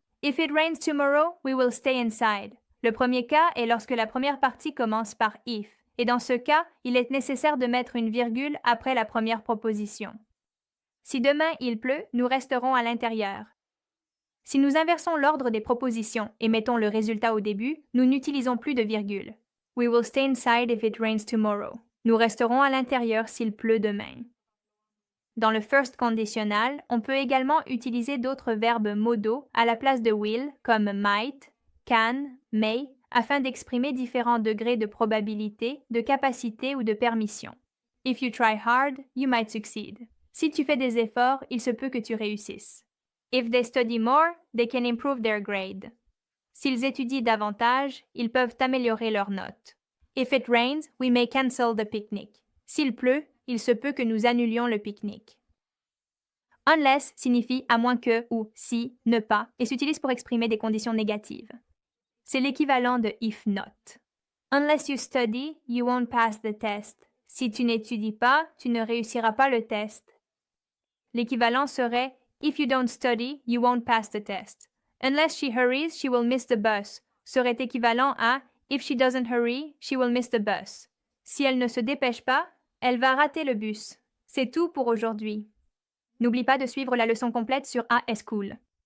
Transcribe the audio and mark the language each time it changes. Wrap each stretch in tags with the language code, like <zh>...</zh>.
<en>If it rains tomorrow, we will stay inside.</en> <fr>Le premier cas est lorsque la première partie commence par if. Et dans ce cas, il est nécessaire de mettre une virgule après la première proposition. Si demain il pleut, nous resterons à l'intérieur. Si nous inversons l'ordre des propositions et mettons le résultat au début, nous n'utilisons plus de virgule.</fr> <en>We will stay inside if it rains tomorrow.</en> <fr>Nous resterons à l'intérieur s'il pleut demain. Dans le first conditional, on peut également utiliser d'autres verbes modaux à la place de will, comme might, can, may, afin d'exprimer différents degrés de probabilité, de capacité ou de permission.</fr> <en>If you try hard, you might succeed.</en> <fr>Si tu fais des efforts, il se peut que tu réussisses.</fr> <en>If they study more, they can improve their grade.</en> <fr>S'ils étudient davantage, ils peuvent améliorer leurs notes.</fr> <en>If it rains, we may cancel the picnic.</en> <fr>S'il pleut, il se peut que nous annulions le pique-nique. Unless signifie à moins que ou si, ne pas, et s'utilise pour exprimer des conditions négatives. C'est l'équivalent de if not.</fr> <en>Unless you study, you won't pass the test.</en> <fr>Si tu n'étudies pas, tu ne réussiras pas le test. L'équivalent serait</fr> <en>If you don't study, you won't pass the test. Unless she hurries, she will miss the bus</en> <fr>serait équivalent à</fr> <en>If she doesn't hurry, she will miss the bus.</en> <fr>Si elle ne se dépêche pas, elle va rater le bus. C'est tout pour aujourd'hui. N'oublie pas de suivre la leçon complète sur AS Cool.</fr>